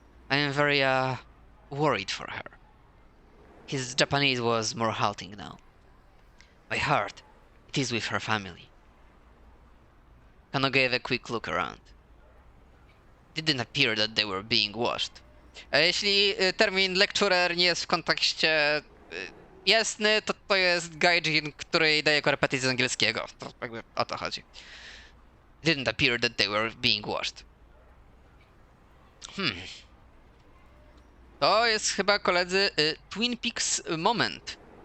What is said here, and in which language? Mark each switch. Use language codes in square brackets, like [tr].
[en] I am very, worried for her. His Japanese was more halting now. My heart, it is with her family. Kano gave a quick look around. It didn't appear that they were being washed. [pl] A jeśli termin lecturer nie jest w kontekście jasny, to jest gaijin, który daje korepetycje z angielskiego. To jakby o to chodzi. [en] It didn't appear that they were being washed. [pl] To jest chyba, koledzy, Twin Peaks moment.